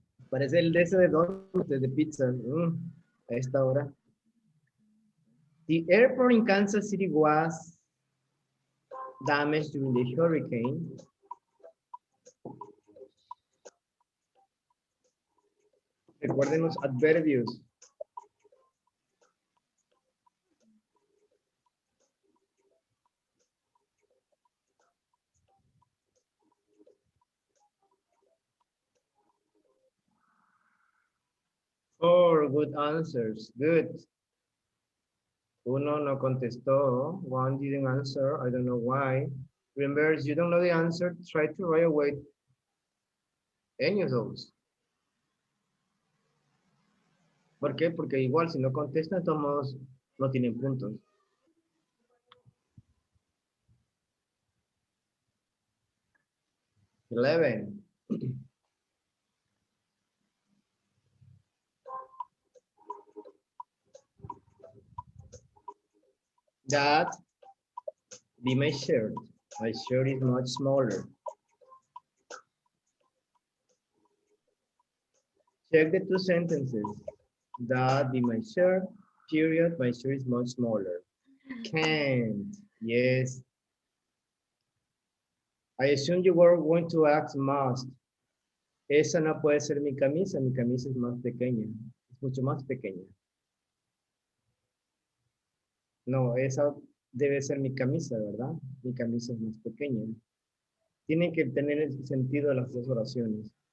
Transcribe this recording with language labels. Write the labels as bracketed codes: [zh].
[es] Parece el de ese de donuts, de pizza. A esta hora. [en] The airport in Kansas City was damaged during the hurricane. [es] Recuerden los adverbios. [en] Four good answers. Good. [es] Uno no contestó. [en] One didn't answer. I don't know why. Remember, if you don't know the answer, try to write away any of those. [es] ¿Por qué? Porque igual si no contestan, todos modos no tienen puntos. [en] 11. That be my shirt. My shirt is much smaller. Check the two sentences. That be my shirt, period. My shirt is much smaller. Can't. Yes. I assume you were going to ask must. [es] Esa no puede ser mi camisa es más pequeña. Es mucho más pequeña. No, esa debe ser mi camisa, ¿verdad? Mi camisa es más pequeña. Tienen que tener el sentido de las dos oraciones.